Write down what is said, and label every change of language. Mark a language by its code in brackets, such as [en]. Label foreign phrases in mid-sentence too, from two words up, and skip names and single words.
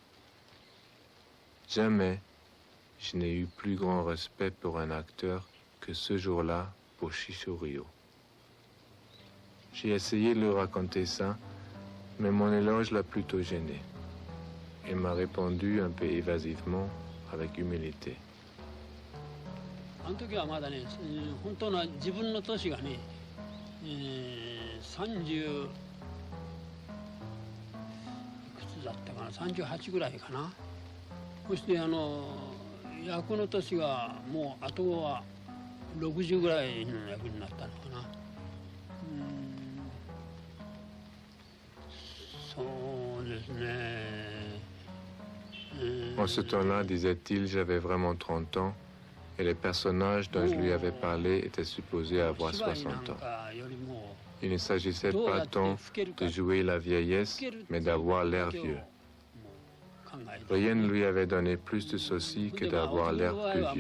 [fr] Jamais je n'ai eu plus grand respect pour un acteur que ce jour-là pour Shishu Ryu. J'ai essayé de lui raconter ça, mais mon éloge l'a plutôt gêné. Il m'a répondu un peu évasivement, avec humilité. [ja] あの時はまだね、本当の自分の年がね、30いくつだったかな、38ぐらいかな。そして役の年がもうあとは60ぐらいの役になったのかな。そうですね。 [fr] En ce temps-là, disait-il, j'avais vraiment 30 ans. Et les personnages dont je lui avais parlé étaient supposés avoir 60 ans. Il ne s'agissait pas tant de jouer la vieillesse, mais d'avoir l'air vieux. Rien ne lui avait donné plus de soucis que d'avoir l'air plus vieux.